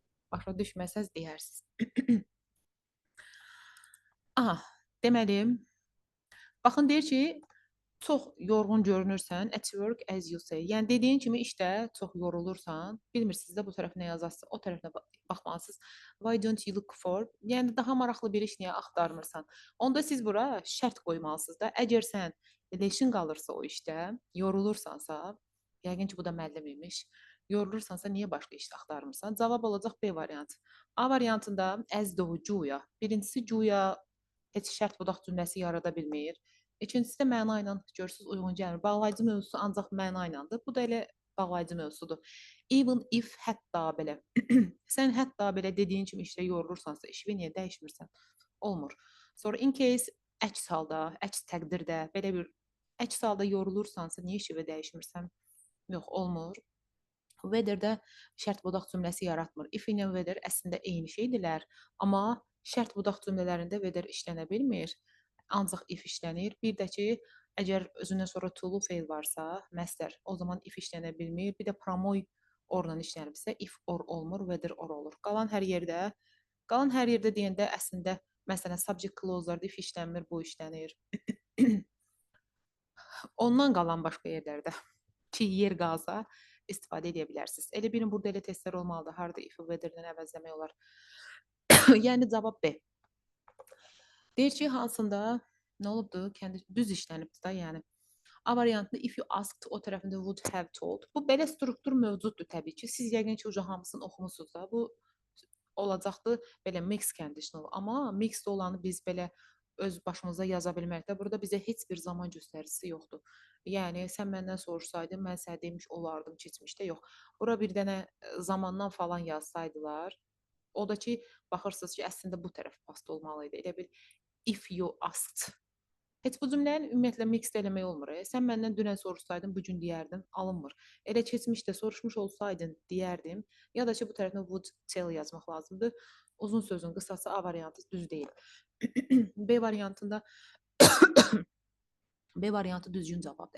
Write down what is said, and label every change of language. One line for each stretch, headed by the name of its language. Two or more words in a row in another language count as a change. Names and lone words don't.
Azerbaijani: Başa düşməsəz deyərsiniz. Aha, deməli, baxın deyir ki, çox yorğun görünürsən,
English: at work as you say.
Azerbaijani: Yəni dediyin kimi işdə çox yorulursan, bilmirsiniz də bu tərəf nə yazasınız, o tərəfinə baxmalısınız.
English: Why don't you look for?
Azerbaijani: Yəni daha maraqlı bir iş niyə axtarmırsan? Onda siz bura şərt qoymalısınız da. Əgər sən leşin qalırsa o işdə, yorulursansa, yəqin ki bu da müəllim imiş. Yorulursansa niyə başqa iş axtarmırsan? Cavab olacaq B variantı. A variantında
English: as though
Azerbaijani: cuya. Birincisi cuya heç şərt budaq cümləsi yarada bilmir. İkincisi də məna ilə görürsüz uyğun gəlmir. Bağlayıcı mövzusu ancaq məna ilədir. Bu da elə bağlayıcı mövzusudur.
English: Even if
Azerbaijani: hətta belə. Sən hətta belə dediyin kimi işdə yorulursansa, işi niyə dəyişmirsən? Olmur. Sonra
English: in case
Azerbaijani: əks halda, əks təqdirdə belə bir əks halda yorulursansa niyə işi dəyişmirsən? Yox, olmur. Whether-də şərt budaq cümləsi yaratmır. If ilə whether əslində eyni şeydirlər, amma şərt budaq cümlələrində whether işlənə bilmir. Ancaq if işlənir. Bir də ki, əgər özündən sonra to-lu feil varsa, məstər, o zaman if işlənə bilmir. Bir də promoy orla işlənibsə,
English: if or
Azerbaijani: olmur,
English: whether or
Azerbaijani: olur. Qalan hər yerdə deyəndə əslində məsələn
English: subject clause-
Azerbaijani: larda if işlənmir, bu işlənir. Ondan qalan başqa yerlərdə ki, yer qalsa istifadə edə bilərsiniz. Elə birin burada elə testlər olmalıdır. Harda if whether-dən əvəzləmək olar. Yəni cavab B. Deyir ki, hansında nə olubdu? Kəndi düz işlənibdi da, yəni. A variantında
English: if you asked
Azerbaijani: o tərəfində
English: would have told.
Azerbaijani: Bu belə struktur mövcuddur təbii ki. Siz yəqin ki, uca hamısını oxumusunuz da. Bu olacaqdı belə
English: mix conditional.
Azerbaijani: Amma mixed olanı biz belə öz başımıza yaza bilmərik də. Burada bizə heç bir zaman göstəricisi yoxdur. Yəni sən məndən soruşsaydın, mən sənə demiş olardım keçmişdə. Yox. Bura bir dənə zamandan falan yazsaydılar, o da ki, baxırsınız ki, əslində bu tərəf past olmalı idi. Elə bil
English: if you asked.
Azerbaijani: Heç bu cümləni ümumiyyətlə mix eləmək olmur. Sən məndən dünən soruşsaydın, bu gün deyərdim, alınmır. Elə keçmişdə soruşmuş olsaydın, deyərdim. Ya da ki, bu tərəfdə
English: would tell
Azerbaijani: yazmaq lazımdır. Uzun sözün qısası A variantı düz deyil. B variantında B variantı düzgün cavabdır.